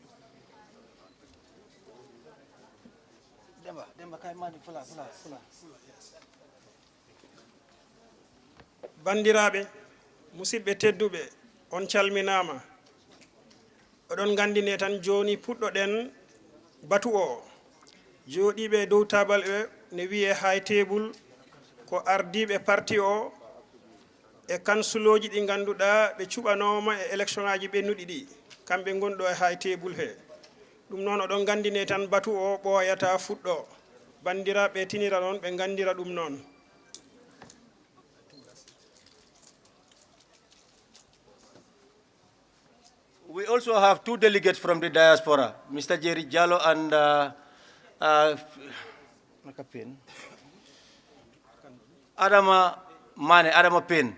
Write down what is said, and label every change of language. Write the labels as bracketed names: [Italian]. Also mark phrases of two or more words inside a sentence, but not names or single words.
[Fula] bandiraɓe musidɓe tedduɓe on calminama oɗon gandine tan joni puɗɗoɗen batu o joɗiɓe dow tabal ne wiye [English] high table [Fula] ko ardiɓe parti o e kansuloji ɗi ganduɗa ɓe cuɓanoma e élection aji ɓennuɗi ɗi kamɓe gonɗo e [English] high table [Fula] he ɗum noon oɗon gandine tan batu o ɓooyata fuɗɗo bandiraɓe tinira noon ɓe gandira ɗum noon. [English] We also have two delegates from the diaspora, Mr. Jerry Jallo and Adama Mane, Adama Pen.